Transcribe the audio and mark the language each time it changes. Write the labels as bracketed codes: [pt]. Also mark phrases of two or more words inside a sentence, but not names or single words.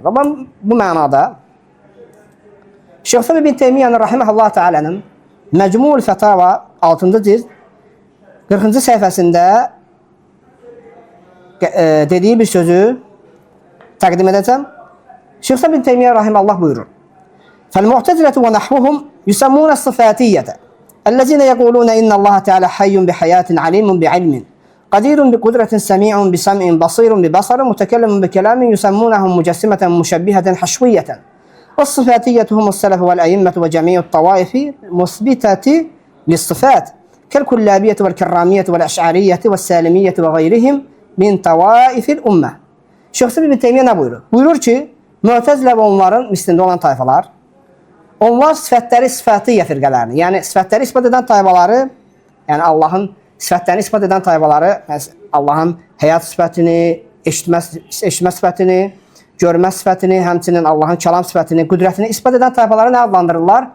[az] Və bu mənada Şeyx İslam İbn Teymiyyə rahimehullah Taala'nın Məcmu'l Fətava 6-cı cild 40-cı səhifəsində dediyi bir sözü təqdim edəcəm. Şeyx İslam İbn Teymiyyə rahimehullah buyurur: [ar] "فالمعتزلة ونحوهم يسمون الصفاتية الذين يقولون إن الله تعالى حي بحياة عليم بعلم قدير بقدرة سميع بسمع بصير ببصر متكلم بكلام يسمونهم مجسمة مشبهة حشوية. والصفاتية هم السلف والأئمة وجميع الطوائف مثبتة للصفات كالكلابية والكرامية والأشعرية والسالمية وغيرهم من طوائف الأمة." [az] Şeyx İbn Teymiyyə nə buyurur? Buyurur ki, Mu'təzilə və onların mislində olan tayfalar, onlar sifətləri sifatiyyə firqələrini, yəni sifətləri isbat edən tayfaları, yəni Allahın sifətlərini isbat edən tayfaları, Allahın həyat sifətini, eşitmə sifətini, görmə sifətini, həmçinin Allahın kəlam sifətini, qüdrətini isbat edən tayfaları nə adlandırırlar?